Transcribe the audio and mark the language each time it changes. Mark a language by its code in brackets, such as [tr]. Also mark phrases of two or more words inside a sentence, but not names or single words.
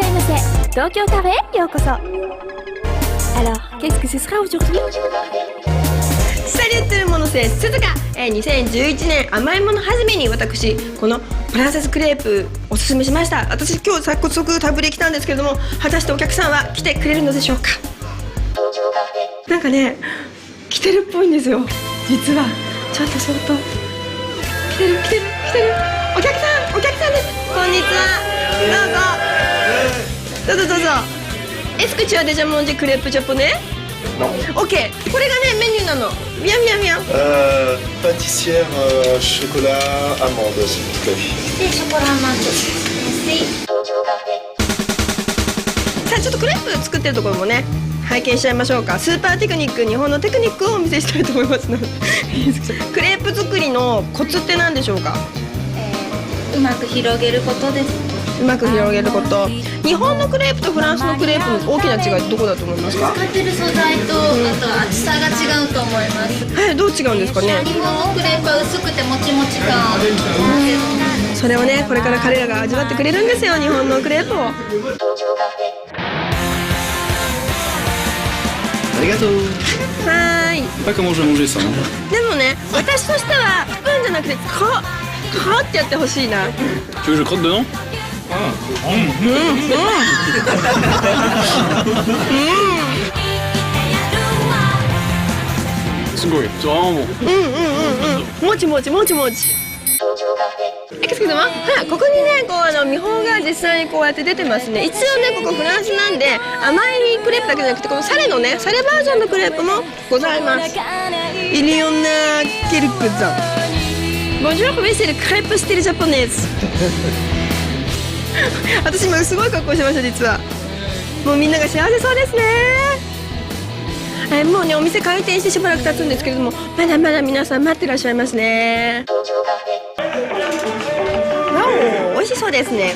[fr] c'est [ja] Tokyo Cafeへようこそ。 [fr] Alors, qu'est-ce que ce sera aujourd'hui? Salut tout le monde, c'est Suzuka。 [ja] 2011年甘いもの始めに私このプランセスクレープおすすめしました。私今日早速タブレ来たんですけれども、果たしてお客さんは来てくれるのでしょうか。なんかね来てるっぽいんですよ実は。ちょっと来てるお客さんです。こんにちは、どうぞ。 [fr] Est-ce que tu as déjà mangé crêpe japonais? Non. [ja] Ok, これがねメニューなの。Viens. [fr] Pâtissière chocolat amande, s'il vous plaît. Et chocolat amande. Merci. [ja] さあちょっとクレープ作ってるところもね拝見しちゃいましょうか。スーパーテクニック、日本のテクニックをお見せしたいと思いますのでクレープ作りのコツって何でしょうか。うまく広げることです。うまく広げること。日本のクレープとフランスのクレープの大きな違いってどこだと思いますか。使ってる素材と、あと厚さが違うと思います。はい、どう違うんですかね。日本のクレープは薄くてもちもち感。それをねこれから彼らが味わってくれるんですよ、日本のクレープを。ありがとう。はーい。 [fr] Pas comment je vais manger ça. [ja] でもね私としてはスプーンじゃなくてカーってやってほしいな。 [fr] Tu veux que je crotte dedans? すごい、c'est vraiment bon. [ja] もち。ここにねこう見本が実際にこうやって出てますね。一応ねここフランスなんで甘いクレープだけじゃなくてこのサレのねサレバージョンのクレープもございます。 [fr] Il y en a quelques-uns. Bonjour, oui c'est le crêpe style japonaise. [ja] 私今すごい格好してました実は。もうみんなが幸せそうですね。もうねお店開店してしばらく経つんですけれどもまだまだ皆さん待ってらっしゃいますね。わお、美味しそうですね。